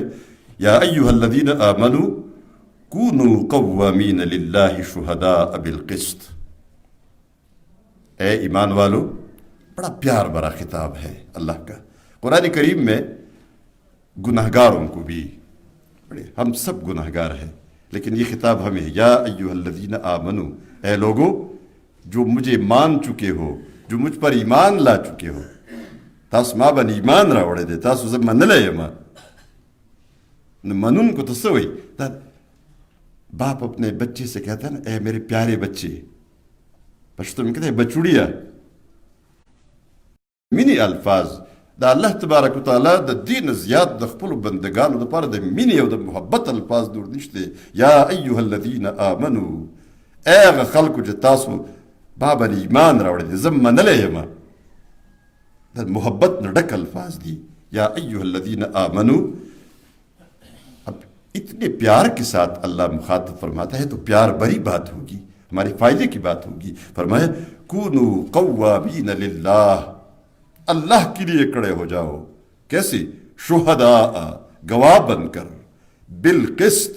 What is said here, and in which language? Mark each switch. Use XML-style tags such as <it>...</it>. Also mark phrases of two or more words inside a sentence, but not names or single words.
<ar>یا ایھا الذین آمنوا کونوا قوامین للہ شہداء بالقسط،</ar> <ur>اے ایمان والو، بڑا پیار بھرا خطاب ہے اللہ کا. قرآن کریم میں گناہگاروں کو بھی، ہم سب گناہگار ہیں لیکن یہ خطاب ہمیں ہے.</ur> <ar>یا ایھا الذین آمنوا،</ar> <ur>اے لوگو جو مجھے مان چکے ہو، جو مجھ پر ایمان لا چکے ہو.</ur> <ps>تاسو ما باندې ایمان راوړی دی، تاسو زه منلی یم. نو منونکو ته څه وایي؟</ps> <ur>دا باپ اپنے بچے سے کہتا ہے نا اے میرے پیارے بچے، پشتو میں کہتے ہیں بچوڑیا.</ur> <ps>مینی الفاظ دا الله تبارک و تعالی د دین زیات د خپل بندگانو لپاره د مینې او د محبت الفاظ نور نشته.</ps> <ar>یا ایها الذین آمنو،</ar> <ps>اغه خلکو چې تاسو بابا ایمان راوړی دي زه منلی یم. د محبت نه ډک الفاظ دي.</ps> <ar>یا ایها الذین آمنو.</ar> <ur>اب اتنے پیار کے ساتھ اللہ مخاطب فرماتا ہے تو پیار بڑی بات ہوگی، ہمارے فائدے کی بات ہوگی. فرمایا</ur> <ar>کونوا قوامین للہ،</ar> <ur>اللہ کے لیے کھڑے ہو جاؤ. کیسے؟ شہداء، گواہ بن کر، بالقسط.</ur>